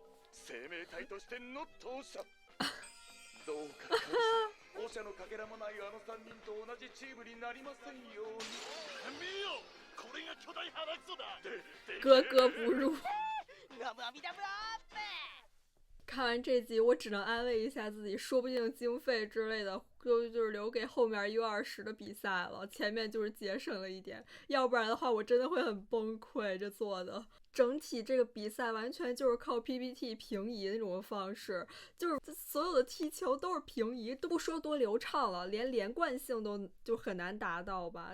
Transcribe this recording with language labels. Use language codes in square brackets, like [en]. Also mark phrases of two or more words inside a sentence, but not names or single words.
[ja] 生命体としてノットオシャ。どうか神様、オシャのかけらもないあの3人と同じチームになりませんように。見よ、これが巨大鼻くそだ。 [zh] 格格不入。 [ja] ナムアミダブラーって。 [zh] 看完这集，我只能安慰一下自己，说不定经费之类的就是留给后面U20的比赛了，前面就是节省了一点，要不然的话我真的会很崩溃。这做的整体这个比赛完全就是靠 PPT 平移那种方式，就是所有的踢球都是平移，都不说多流畅了，连连贯性都就很难达到吧。